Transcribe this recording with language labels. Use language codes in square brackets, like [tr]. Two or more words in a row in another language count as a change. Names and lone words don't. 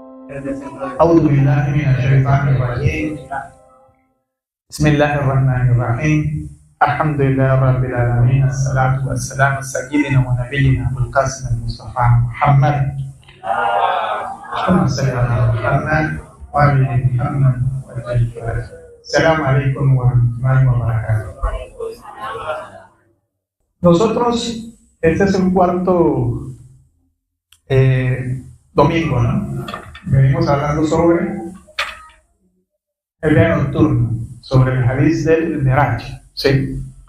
[ar] أعوذ بالله من الشيطان الرجيم بسم الله الرحمن الرحيم الحمد لله رب العالمين الصلاة والسلام على سيدنا ونبينا أبو القاسم المصطفى محمد اللهم صل على محمد وآل محمد السلام عليكم ورحمة الله وبركاته. [es] Nosotros, este es el cuarto domingo, ¿no? Venimos hablando sobre el viaje nocturno, sobre el hadith del Miraj, ¿sí?